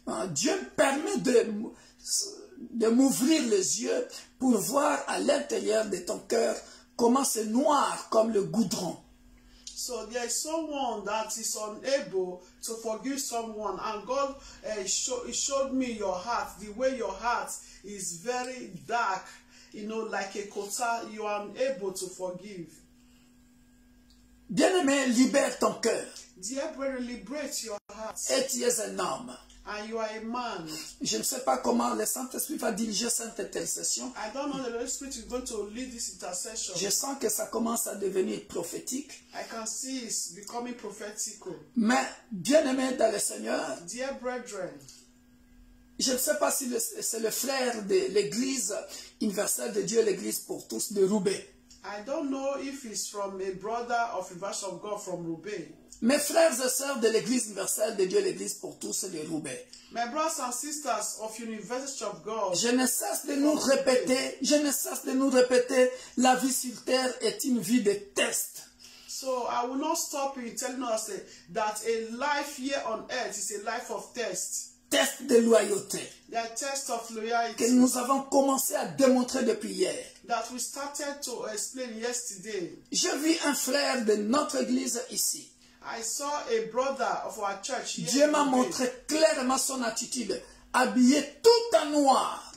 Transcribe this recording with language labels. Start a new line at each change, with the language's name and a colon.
French: Dieu me permet de m'ouvrir les yeux pour voir à l'intérieur de ton cœur comment c'est noir comme le goudron.
English: So there is someone that is unable to forgive someone, and God showed me your heart, the way your heart is very dark, you know, like a kota. You are unable to forgive.
French: Bien-aimé, libère ton cœur.
English: Dear brother, liberate your heart.
French: Et tu es un homme.
English: And you are a man.
French: Je ne sais pas comment le Saint-Esprit va diriger cette intercession.
English: I don't know the Holy Spirit is going to lead this intercession.
French: Je sens que ça commence à devenir prophétique.
English: I can see it's becoming prophetical.
French: Mais, bien-aimé dans le Seigneur,
English: dear brethren,
French: je ne sais pas si c'est le frère de l'Église universelle de Dieu, l'Église pour tous de Roubaix.
English: I don't know if it's from a brother of Universal of God from Roubaix.
French: Mes frères et sœurs de l'Église universelle de Dieu, l'Église pour tous de Roubaix.
English: My brothers and sisters of University of God.
French: Je ne cesse de nous répéter, la vie sur terre est une vie de test.
English: So I will not stop you telling us that a life here on earth is a life of test.
French: Test de loyauté.
English: The test of
French: Que
English: loyalty
French: nous avons commencé à démontrer depuis hier.
English: that we started to explain yesterday.
French: J'ai vu un frère de notre église ici.
English: I saw a brother of our church here.
French: Dieu m'a
English: today.
French: montré clairement son attitude, habillé tout en noir.